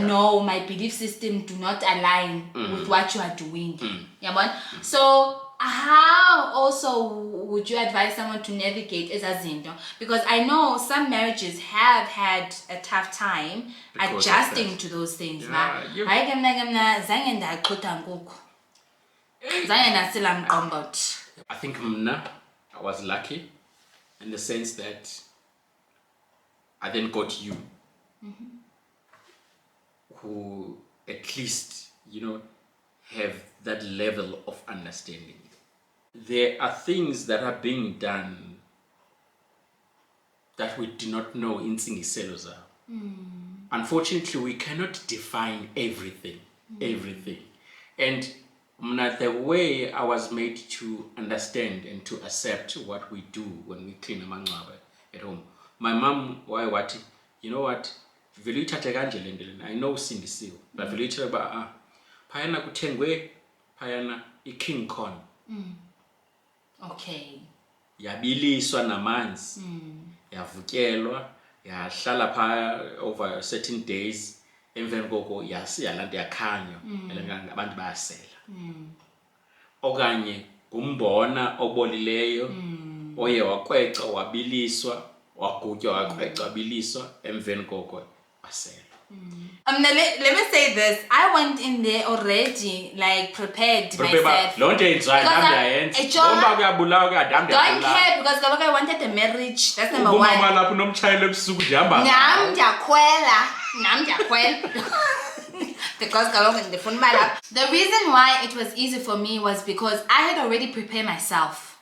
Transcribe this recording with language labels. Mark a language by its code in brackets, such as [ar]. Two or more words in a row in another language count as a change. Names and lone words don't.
[en] no, my belief system do not align with what you are doing. Yeah, so how also would you advise someone to navigate ezazinto? Because I know some marriages have had a tough time Because adjusting to those things. Yeah, you- [xh] Hayi ke mna zange ndaqhutha ngoku. Zange ndasila mqombothi. [en] I think mna, I was lucky in the sense that I then got you, who at least, have that level of understanding. There are things that are being done that we do not know in [xh] Tsingiselo zabo. [en] Unfortunately, we cannot define everything. And the way I was made to understand and to accept what we do when we clean amangcwaba at home. My mom, what? You know what? [xh] Vele uyithathe kanje le nto lena. [en] I know sindisiwe. [xh] But vele uyithathe ba phayana kuthengwe phayana i-king corn. [en] Okay. [xh] Yabiliswa namanzi. Yavutyelwa, yahlala phaya [en] over certain days. [xh] Emveni koko yalanda yakhanywa. Abantu bayasela. Okanye ngumbona obolileyo oye wakweca wabiliswa wagutywa wakweca wabiliswa emveni koko basela. [en] Let me say this. I went in there already, like prepared myself. Don't care because I wanted a marriage. That's number one. Nam because the reason why it was easy for me was because I had already prepared myself.